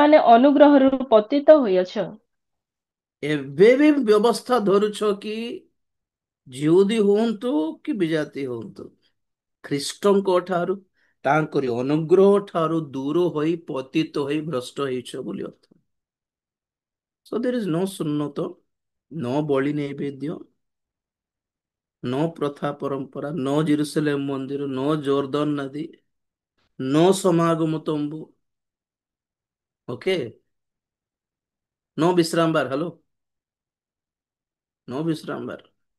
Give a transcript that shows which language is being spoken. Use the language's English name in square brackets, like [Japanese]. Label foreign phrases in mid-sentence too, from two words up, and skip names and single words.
[Odia] ତୁମ୍ଭେମାନେ ଅନୁଗ୍ରହରୁ ପତିତ ହୋଇଅଛ। ଏବେ ବି ବ୍ୟବସ୍ଥା ଧରୁଛ କି ଯିହୁଦୀ ହୁଅନ୍ତୁ କି ବିଜାତି ହୁଅନ୍ତୁ ଖ୍ରୀଷ୍ଟଙ୍କ ଠାରୁ ତାଙ୍କରି ଅନୁଗ୍ରହ ଠାରୁ ଦୂର ହୋଇ ପତିତ ହୋଇ ଭ୍ରଷ୍ଟ ହେଇଛ ବୋଲି ଅର୍ଥ। [English] So there is no [Odia] ସୁନ୍ନତ no ବଳି ନୈବେଦ୍ୟ no ପ୍ରଥା ପରମ୍ପରା no ଜେରୁସଲେମ ମନ୍ଦିର no ଜୋର୍ଦାନ ନଦୀ no ସମାଗମ ତମ୍ବୁ ଓକେ no ବିଶ୍ରାମ ବାର ହ୍ୟାଲୋ no ବିଶ୍ରାମ ବାର।